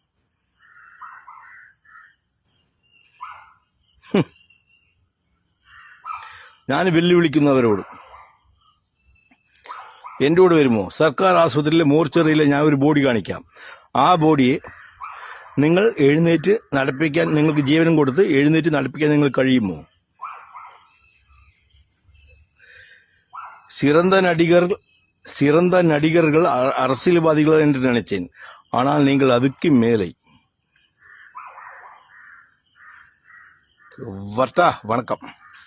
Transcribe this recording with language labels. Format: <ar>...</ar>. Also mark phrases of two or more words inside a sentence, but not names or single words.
<ml>ഞാൻ വെല്ലുവിളിക്കുന്നവരോട്, എൻ്റെ കൂടെ വരുമോ? സർക്കാർ ആശുപത്രിയിലെ മോർച്ചറിയിലെ ഞാൻ ഒരു ബോഡി കാണിക്കാം. ആ ബോഡിയെ നിങ്ങൾ എഴുന്നേറ്റ് നടപ്പിക്കാൻ, നിങ്ങൾക്ക് ജീവനം കൊടുത്ത് എഴുന്നേറ്റ് നടപ്പിക്കാൻ നിങ്ങൾ കഴിയുമോ?</ml> <ta>சிறந்த நடிகர்கள் அரசியல்வாதிகள் என்று நினைச்சேன். ஆனால் நீங்கள் அதுக்கு மேலே. வணக்கம்.</ta>